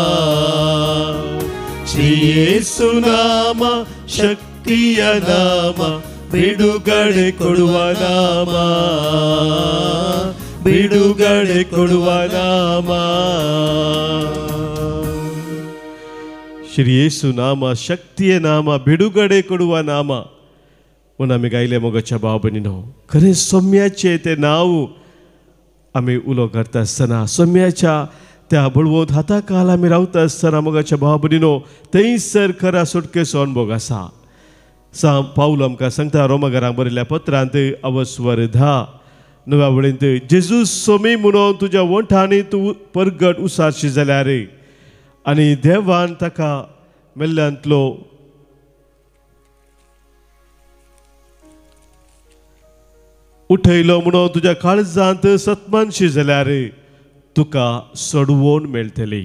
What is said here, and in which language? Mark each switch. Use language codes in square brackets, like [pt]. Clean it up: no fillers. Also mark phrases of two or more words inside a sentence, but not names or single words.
[kn] ಶ್ರೀ ಯೇಸು ನಾಮ ಶಕ್ತಿಯ ನಾಮ, ಬಿಡುಗಡೆ ಕೊಡುವ ನಾಮ, ಬಿಡುಗಡೆ ಕೊಡುವ ನಾಮ. ಶ್ರೀ ಯೇಸು ನಾಮ ಶಕ್ತಿಯ ನಾಮ, ಬಿಡುಗಡೆ ಕೊಡುವ ನಾಮ. [kok] म्हणून आम्ही गायले मोगाच्या भाव बहिणीनो, खरे सौम्याचे ते नाव आम्ही उलो करता असताना, सौम्याच्या त्या बळवंत हाताखाल आम्ही रावता असताना मोगाच्या भाव बहिणीनो, थंयसर खरा सुटकेचो अनुभव आसा. पाऊल आमकां सांगता रोमाकारांक बरयल्ल्या पत्रांत अवस्वर 10 वळेंत, जेजू सोमी म्हणून तुज्या वंठांनी तूं परगट उसारशी जाल्यार आनी देवान ताका मेल्ल्यांतलो उठयलो म्हणून तुज्या काळजांत सतमानशी जाल्यार तुका सोडवून मेळटली.